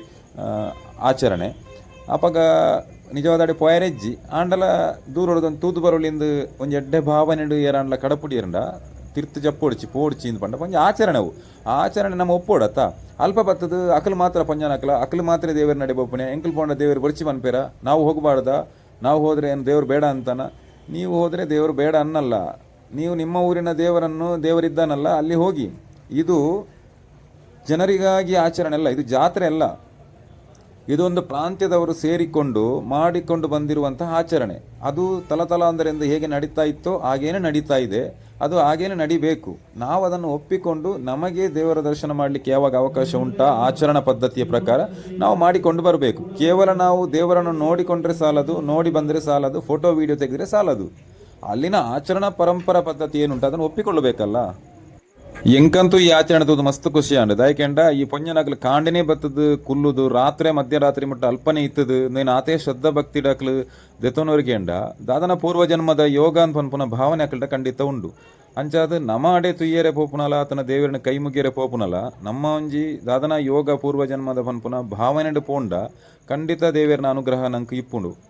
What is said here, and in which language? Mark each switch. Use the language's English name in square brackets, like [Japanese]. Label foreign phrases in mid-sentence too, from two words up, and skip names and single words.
[Tulu] ಆಚರಣೆ ಅಪಗ ನಿಜವಾದ ಪೊಯರೆಜ್ಜಿ ಆಂಡಲ ದೂರೊಡದೊಂದು ತೂದು ಬರೋಳಿಂದ ಒಂಜಿ ಎಡ್ಡೆ ಭಾವನೆಡು ಏರಾಂಡ್ಲ ಕಡಪುಡಿ ಇರಂಡ ತಿರ್ತು ಜಪ್ಪೊಡ್ಚಿ ಪೋಡ್ಚಿ ಇಂದು ಪಂಡ ಪಂಜ ಆಚರಣೆವು ಆಚರಣೆ ನಮ್ಮ ಒಪ್ಪೋಡತ್ತ ಅಲ್ಪ ಬತ್ತದು ಅಕಲು ಮಾತ್ರ ಪಂಜನ ಅಕಲು ಮಾತ್ರ ದೇವರು ನಡೆ ಬೊಪ್ಪನೆ ಎಂಕಲ್ ಪೋಂಡ ದೇವರು ಬರ್ಚಿ ಬನ್ಪೇರ [Kannada] ನಾವು ಹೋಗಬಾರ್ದ ನಾವು ಹೋದರೆ ಏನು ದೇವರು ಬೇಡ ಅಂತಾನ ನೀವು ಹೋದರೆ ದೇವರು ಬೇಡ ಅನ್ನಲ್ಲ ನೀವು ನಿಮ್ಮ ಊರಿನ ದೇವರಿದ್ದಾನಲ್ಲ ಅಲ್ಲಿ ಹೋಗಿ ಇದು ಜನರಿಗಾಗಿ ಆಚರಣೆ ಅಲ್ಲ ಇದು ಜಾತ್ರೆ ಅಲ್ಲ ಇದೊಂದು ಪ್ರಾಂತ್ಯದವರು ಸೇರಿಕೊಂಡು ಮಾಡಿಕೊಂಡು ಬಂದಿರುವಂತಹ ಆಚರಣೆ ಅದು ತಲತಲಾಂತರದಿಂದ ಹೇಗೆ ನಡೀತಾ ಇತ್ತೋ ಹಾಗೇನೆ ನಡೀತಾ ಇದೆ ಅದು ಹಾಗೇನೆ ನಡಿಬೇಕು ನಾವು ಅದನ್ನು ಒಪ್ಪಿಕೊಂಡು ನಮಗೆ ದೇವರ ದರ್ಶನ ಮಾಡಲಿಕ್ಕೆ ಯಾವಾಗ ಅವಕಾಶ ಉಂಟಾ ಆಚರಣಾ ಪದ್ಧತಿಯ ಪ್ರಕಾರ ನಾವು ಮಾಡಿಕೊಂಡು ಬರಬೇಕು ಕೇವಲ ನಾವು ದೇವರನ್ನು ನೋಡಿಕೊಂಡ್ರೆ ಸಾಲದು ನೋಡಿ ಬಂದರೆ ಸಾಲದು ಫೋಟೋ ವಿಡಿಯೋ ತೆಗೆದರೆ ಸಾಲದು ಅಲ್ಲಿನ ಆಚರಣಾ ಪರಂಪರಾ ಪದ್ಧತಿ ಏನುಂಟು ಅದನ್ನು ಒಪ್ಪಿಕೊಳ್ಳಬೇಕಲ್ಲ. [Tulu] ಎಂಕಂತೂ ಈ ಆಚರಣೆ ತೂದು ಮಸ್ತ್ ಖುಷಿ ಅಂಡ್ ದಾಯ್ಕೆಂಡ ಈ ಪೊಂಜನಕ್ಲು ಕಾಂಡೆನೇ ಬತ್ತದು ಕುಲ್ಲುದು ರಾತ್ರಿ ಮಧ್ಯರಾತ್ರಿ ಮುಟ್ಟ ಅಲ್ಪನೆ ಇತ್ತದು ನೀನು ಆತೇ ಶ್ರದ್ಧಾ ಭಕ್ತಿ ಡಾಕ್ಲು ದೆತೊನವರಿಗೆಂಡ ದಾದನ ಪೂರ್ವಜನ್ಮದ ಯೋಗ ಅಂತ ಪನ್ಪುನ ಭಾವನೆ ಅಕಲ್ಡ ಖಂಡಿತ ಉಂಡು. ಅಂಚಾದ ನಮ ಅಡೆ ತುಯ್ಯರೆ ಪೋಪುನಲ ಆತನ ದೇವರನ್ನ ಕೈ ಮುಗಿಯರೆ ಪೋಪುನಲ ನಮ್ಮ ಒಂಜಿ ದಾದನ ಯೋಗ ಪೂರ್ವಜನ್ಮದ ಪನ್ಪುನ ಭಾವನೆಡು ಪೋಂಡ ಖಂಡಿತ ದೇವರನ ಅನುಗ್ರಹ ನಂಗೆ ಇಪ್ಪುಂಡು.